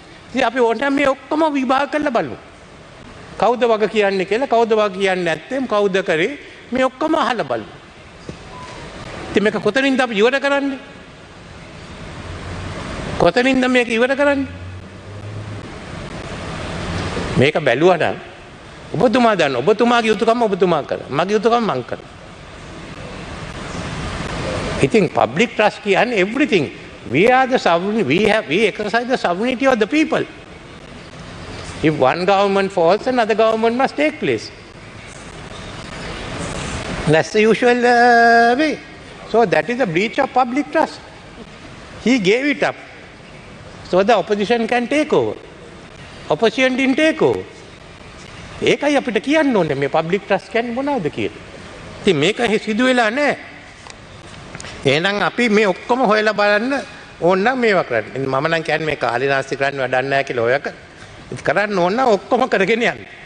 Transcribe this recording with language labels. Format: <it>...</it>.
<si>ඉතින් අපි ඕනෑම මේ ඔක්කොම විභාග කරලා බලමු. කවුද වග කියන්නේ කියලා, කවුද වග කියන්නේ නැත්නම් කවුද කරේ මේ ඔක්කොම අහලා බලමු. ඉතින් මේක කොතනින්ද අපි ඉවර කරන්නේ? කොතනින්ද මේක ඉවර කරන්නේ? මේක බැලුවා නම් ඔබතුමා දන්න ඔබතුමාගේ යුතුයකම ඔබතුමා කරා. මගේ යුතුයකම මං කරා. ඉතින්</si> <en>public trust</en> <si>කියන්නේ</si> <en>everything. We are the sovereign. We exercise the sovereignty of the people. If one government falls, another government must take place. That's the usual way. So that is a breach of public trust. He gave it up so the opposition can take over. Opposition didn't take over.</en> <si>ඒකයි අපිට කියන්න ඕනේ මේ</si> <en>public trust</en> <si>කියන්නේ මොනවද කියලා. ඉතින් මේක සිදු වෙලා නැහැ. එහෙනම් අපි මේ ඔක්කොම හොයලා බලන්න ඕන නම් මේවා කරන්න. මම නම් කියන්නේ මේ කාලීනාස්ති කරන්න වැඩක් නැහැ කියලා ඔයක කරන්න ඕන නම් ඔක්කොම කරගෙන යන්න.</si>